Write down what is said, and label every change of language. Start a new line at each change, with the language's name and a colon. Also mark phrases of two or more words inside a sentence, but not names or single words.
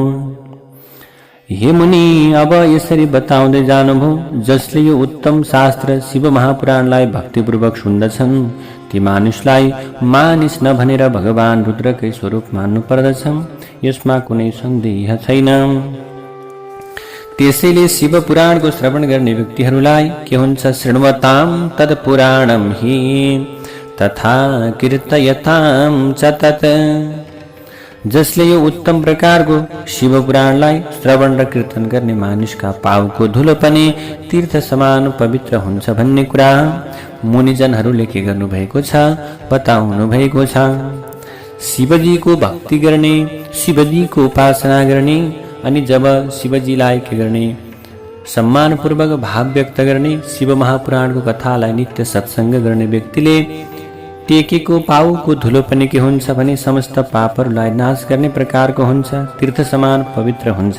Nepali: हे मुनि, अब यसरी बताउँदै जानुभयो, जसले यो उत्तम शास्त्र शिव महापुराणलाई भक्तिपूर्वक सुन्दछन् ती मानिसलाई मानिस नभनेर भगवान रुद्रकै स्वरूप मान्नु पर्दछ। यसमा कुनै सन्देह छैन। त्यसैले शिव पुराणको श्रवण गर्ने व्यक्तिहरूलाई के हुन्छ,
Sanskrit: शृण्वताम तद पुराणम हि तथा कीर्तयताम च तत्।
Nepali: जसले यो उत्तम प्रकारको शिव पुराणलाई श्रवण र कीर्तन गर्ने मानिसका पाउको धुलो पनि तीर्थ समान पवित्र हुन्छ भन्ने कुरा मुनिजनहरूले के गर्नुभएको छ, बताउनु भएको छ। शिवजीको भक्ति गर्ने, शिवजीको उपासना गर्ने अनि जब शिवजीलाई के गर्ने, सम्मानपूर्वक भाव व्यक्त गर्ने, शिव महापुराणको कथालाई नित्य सत्सङ्ग गर्ने व्यक्तिले टेकेको पाउको धुलो पनि के हुन्छ भने समस्त पापहरूलाई नाश गर्ने प्रकारको हुन्छ, तीर्थ समान पवित्र हुन्छ।